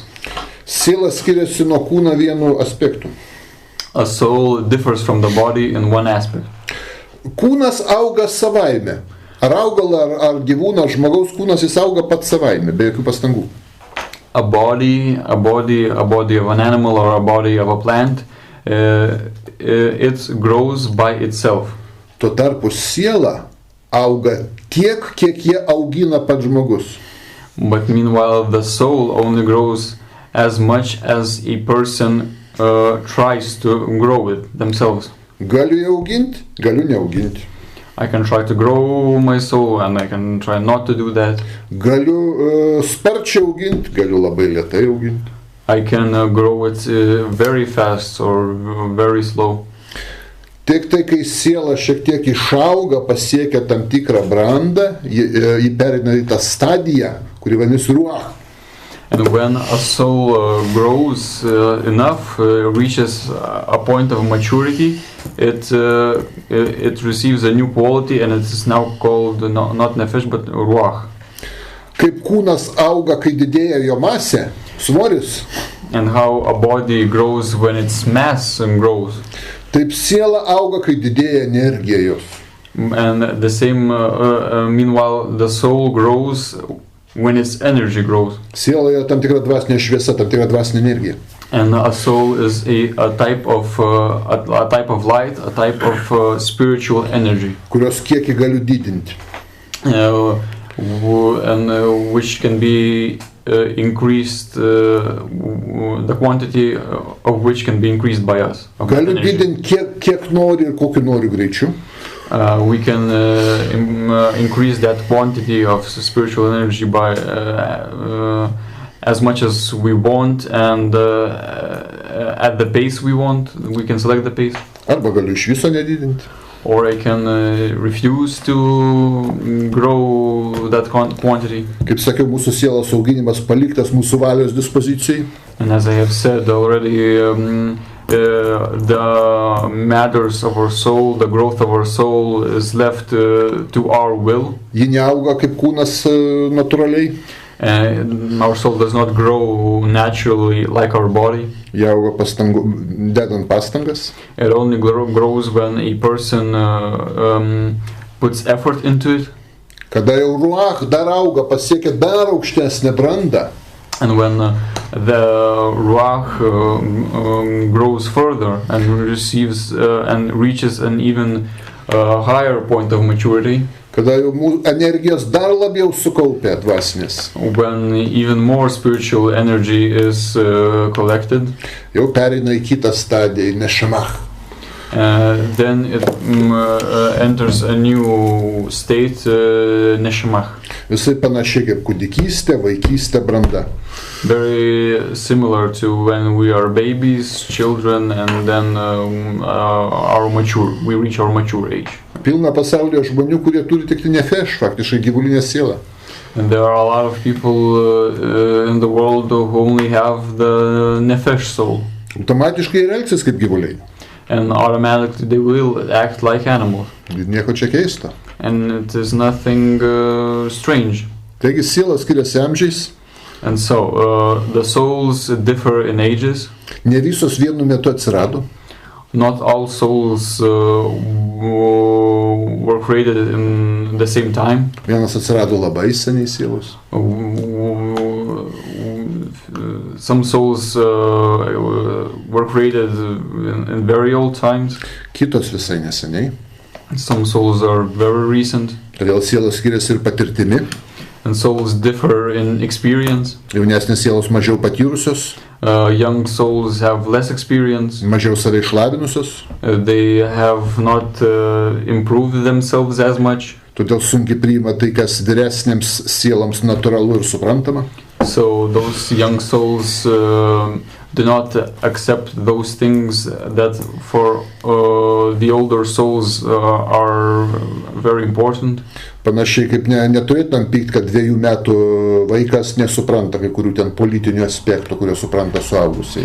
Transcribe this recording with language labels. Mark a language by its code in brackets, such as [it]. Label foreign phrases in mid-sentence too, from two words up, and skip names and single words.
[lt] Siela skiriasi nuo kūno vienu aspektu. [en] A soul differs from the body in one aspect. [lt] Kūnas auga savaime. Ar augalą, ar gyvūną, ar žmogaus kūnas jis auga pats savaime, be jokių pastangų. [en] A body of an animal or a body of a plant, it grows by itself. [lt] Tuo tarpu siela auga tiek, kiek jie augina pats žmogus. [en] But meanwhile, the soul only grows as much as a person tries to grow it themselves. [lt] Galiu ją auginti, galiu neauginti. [en] I can try to grow my soul and I can try not to do that. [lt] Galiu sparčiai auginti, galiu labai lėtai auginti. [en] I can grow it very fast or very slow. [lt] Tik tai, kai siela šiek tiek išauga, pasiekia tam tikrą brandą, ji pereina į tą stadiją, kuri vadinasi ruach. [en] And when a soul grows enough, reaches a point of maturity, it receives a new quality and it is now called not nefesh but ruach. [lt] Kaip kūnas auga, kai didėja jo masė, svoris. [en] And how a body grows when its mass grows. [lt] Taip siela auga, kai didėja energija jos. [en] And the same, meanwhile, the soul grows when its energy grows. [lt] Siela yra tam tikra dvasinė šviesa, tam tikra dvasinė energija. [en] And a soul is a type of light, a type of spiritual energy. [lt] Kurios kiekį galiu didinti. [en] And which can be increased, the quantity of which can be increased by us. [lt] Galiu didinti kiek nori ir kokiu nori greičiu. [en] We can increase that quantity of spiritual energy by as much as we want and at the pace we want. We can select the pace. [lt] Arba galiu iš viso nedidinti. [en] Or I can refuse to grow that quantity. [lt] Kaip sakiau, mūsų sielos auginimas paliktas mūsų valios dispozicijai. [en] And as I have said already, the matters of our soul, the growth of our soul is left to our will. [lt] Ji neauga kaip kūnas natūraliai. [en] Our soul does not grow naturally like our body. [lt] Ji auga dedant pastangas. [en] It only grows when a person puts effort into it. [lt] Kada jau ruach dar auga, pasiekia dar aukštesnę brandą. [en] And when the ruach grows further and receives and reaches an even higher point of maturity. [lt] Kada jau energijos dar labiau sukaupia dvasinės. [en] When even more spiritual energy is collected. [lt] Jau pereina į kitą stadiją, į nešamach. [en] Then it enters a new state, neshemach. [lt] Visai panašiai kaip kūdikystė, vaikystė, branda. [en] Very similar to when we are babies, children, and then we reach our mature age. [lt] Pilna pasaulyje žmonių, kurie turi tik nefeš, faktiškai gyvulinę sielą. [en] And there are a lot of people in the world who only have the nefesh soul. [lt] Automatiškai ir elgsis kaip gyvuliai. [en] And automatically they will act like animals. [lt] Nieko čia keista. [en] And it is nothing strange. [lt] Taigi sielos skiriasi amžiais. [en] And so the souls differ in ages. [lt] Ne visos vienu metu atsirado. [en] Not all souls were created in the same time. [lt] Vienas atsirado labai seniai sielos. [en] Some souls were created in very old times. [lt] Kitos visai neseniai. [en] Some souls are very recent. [lt] Todėl sielos skiriasi ir patirtimi. [en] And souls differ in experience. [lt] Jaunesnės sielos mažiau patyrusios. [en] Young souls have less experience. [lt] Mažiau save išlavinusios. [en] They have not improved themselves as much. [lt] Todėl sunkiai priima tai, kas vyresnėms sieloms natūralu ir suprantama. [en] So those young souls do not accept those things that for the older souls are very important. [lt] Panašiai kaip neturėtum pykti, kad 2 metų vaikas nesupranta kai kurių ten politinių aspektų, kurie supranta suaugusiai.